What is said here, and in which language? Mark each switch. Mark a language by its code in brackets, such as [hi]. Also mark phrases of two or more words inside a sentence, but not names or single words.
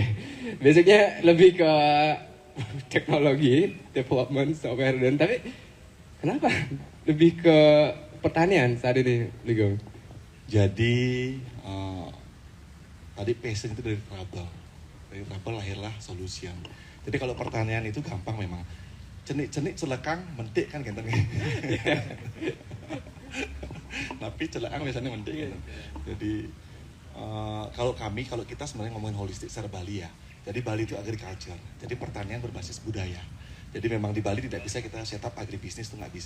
[id] Basicnya lebih ke teknologi, [en] development, software, [id] dan tapi kenapa lebih ke pertanian saat ini, Beli Gung? Jadi tadi passion itu dari trouble. Dari trouble lahirlah solution. Jadi kalau pertanian itu gampang memang. [ban] Cenik-cenik celekang mentik kan gitu. [id] Tapi celekang biasanya mentik gitu. Jadi kalau kita sebenarnya ngomongin holistik secara Bali ya. Jadi Bali itu agriculture. Jadi pertanian berbasis budaya. Jadi memang di Bali tidak bisa kita setup agribisnis, itu nggak bisa.